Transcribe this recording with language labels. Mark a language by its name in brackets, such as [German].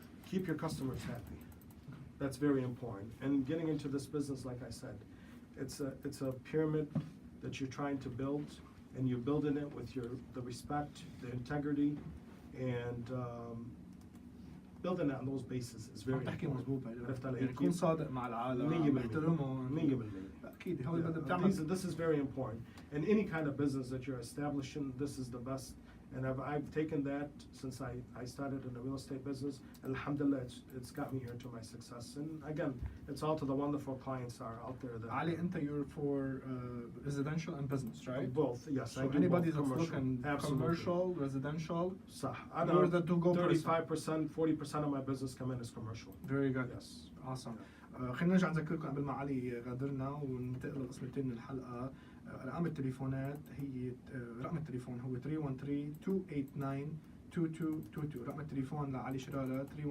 [English] Keep your customers happy. That's very important. And getting into this business, like I said, it's a pyramid that you're trying to build, and you're building it with the respect, the integrity, and building it on those bases is very important. [Arabic] يعني تكون صادق مع العالم، محترمهم. [English] 100%. [Arabic] أكيد هو اللي بدك تعمل. [English] This is very important. In any kind of business that you're establishing, this is the best. And I've taken that since I started in the real estate business. Alhamdulillah, it's got me here to my success. And again, it's all to the wonderful clients that are out there. Ali, you're for residential and business, right? Both, yes. So I do anybody both. that's looking commercial, residential, [Arabic] صح. [English] you're the to-go 35%, 40% of my business come in as commercial. Very good. Yes. Awesome. [Arabic] خلينا نرجع نذكركم قبل ما علي غادرنا وننتقل للقسم الثاني من الحلقة. أرقام التليفونات هي رقم التليفون هو 313-289-2222. رقم التليفون لعلي شرارة 313-289-2222.